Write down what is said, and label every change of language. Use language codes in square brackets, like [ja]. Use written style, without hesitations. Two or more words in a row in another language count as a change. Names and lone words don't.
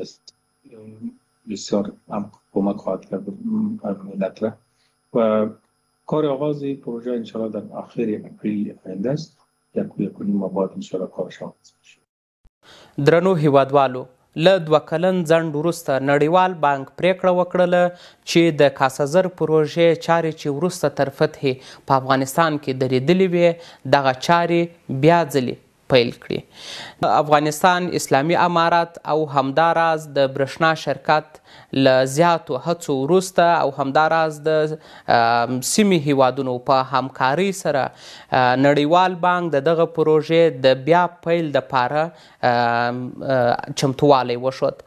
[fa] بسیار هم کمک خواهد کرد ملت را و کار آغاز پروژه انشالله در آخر اپریل آینده است. یک ما بعد انشالله کارش آغاز میشه. [ps] درنو هیوادوالو، له 2 کلن ځنډ وروسته نړیوال بانک پریکړه وکړله چې د کاسا زر پروژې چارې چې وروسته تر فتحې په افغانستان کې درېدلې وې دغه چارې بیا ځلې پیل کړي. افغانستان اسلامي امارات او همداراز د برښنا شرکت له زیاتو هڅو وروسته او همداراز د سیمې هیوادونو په همکارۍ سره نړیوال بانک د دغه پروژې د بیا پیل دپاره چمتووالی وښود.